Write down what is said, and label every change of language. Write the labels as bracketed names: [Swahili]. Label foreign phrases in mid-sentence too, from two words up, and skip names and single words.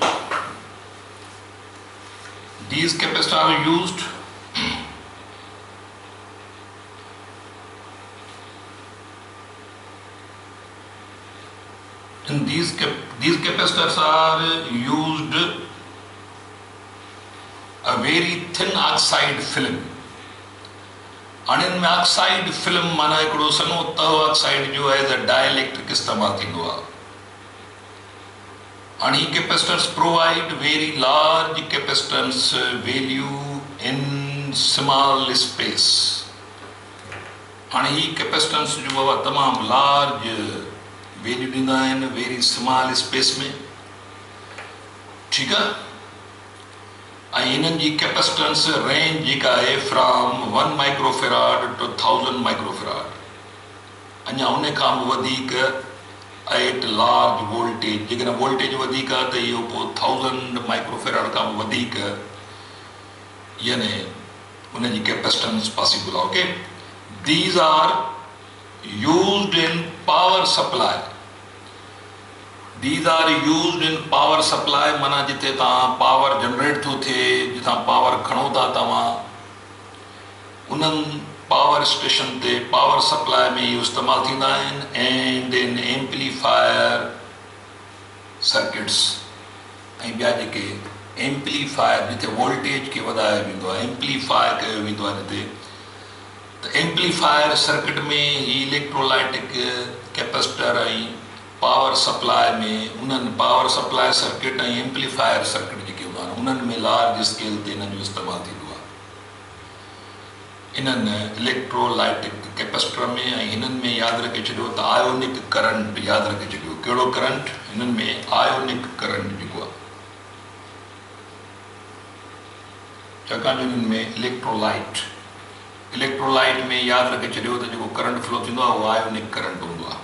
[English] and these capacitors are used a very thin oxide film। and in oxide film [Sindhi] माना हिकिड़ो सनो तव ऑक्साइड जो [English] as a dielectric [Sindhi] इस्तेमाल थींदो आहे। [English] and he capacitors provide very large capacitance value in small space। and he capacitance [Sindhi] जो बाबा तमाम [English] large value [Sindhi] ॾींदा आहिनि [English] very small space [Sindhi] में, ठीकु आहे। ऐं हिननि जी [English] capacitance range [Sindhi] जेका आहे [English] from 1 microfarad to 1000 microfarad, [Sindhi] अञा उन खां बि वधीक [English] at large voltage. [Sindhi] जेकॾहिं वोल्टेज वधीक आहे त इहो पोइ 1000 माइक्रोफेराड खां बि वधीक यानी उन जी [English] capacitance possible [Sindhi] आहे। [English] okay, these are used in power supply. These are used in power supply, [Sindhi] माना जिते तव्हां [English] power generate [Sindhi] थो थिए, जितां पावर खणो था तव्हां, उन्हनि [English] power station [Sindhi] ते [English] power supply [Sindhi] में इहो इस्तेमालु थींदा आहिनि। [English] and in amplifier circuits, [Sindhi] ऐं ॿिया जेके एम्पलीफायर जिते वोल्टेज खे वधायो वेंदो आहे, एम्पलीफायर कयो वेंदो आहे जिते, त [English] amplifier circuit [Sindhi] में ही [English] electrolytic capacitor [Sindhi] ऐं [English] power supply [Sindhi] में उन्हनि [English] power supply circuit [Sindhi] ऐं [English] amplifier circuit [Sindhi] जेके हूंदा आहिनि उन्हनि में [English] large scale [Sindhi] ते इन्हनि जो इस्तेमालु थींदो आहे। इन्हनि [English] electrolytic capacitor [Sindhi] में ऐं हिननि में यादि रखे छॾियो त [English] ionic current, [Sindhi] यादि रखे छॾियो कहिड़ो करंट, हिननि में [English] ionic current [Sindhi] जेको आहे, छाकाणि हिननि में इलेक्ट्रोलाइट में यादि रखे छॾियो त जेको [English] current flow [Sindhi] थींदो आहे उहो [English] ionic current [Sindhi] हूंदो आहे।